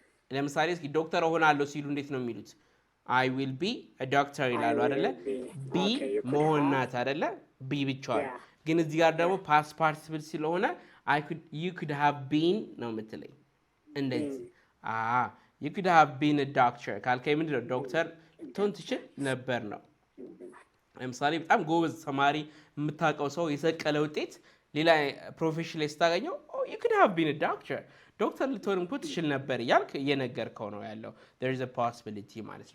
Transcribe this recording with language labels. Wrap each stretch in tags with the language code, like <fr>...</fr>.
<am>ለምሳሌ እስኪ ዶክተር እሆናለሁ ሲሉ እንዴት ነው የሚሉት?</am> <en>I will be a doctor</en> <am>ይላሉ አይደለ? ቢ መሆን ናት አይደለ? ቢ ብቻዋን። ግን እዚህ ጋር ደግሞ past participle ስለሆነ</am> <en>you could have been</en> <am>ነው የምትለኝ። እንደዚህ</am> <en>you could have been a doctor</en> <am>ካልከኝ ምንድን ነው? ዶክተር ልትሆን ትችል ነበር ነው። ለምሳሌ በጣም ጎበዝ ተማሪ የምታውቀው ሰው የሰቀለ ውጤት ሌላ ፕሮፌሽን ላይ ስታገኘው</am> <en>you could have been a doctor</en> <am>ዶክተር ልትሆን እኮ ትችል ነበር እያልክ እየነገርከው ነው ያለው።</am> <en>there is a possibility</en> <am>ማለት ነው።</am>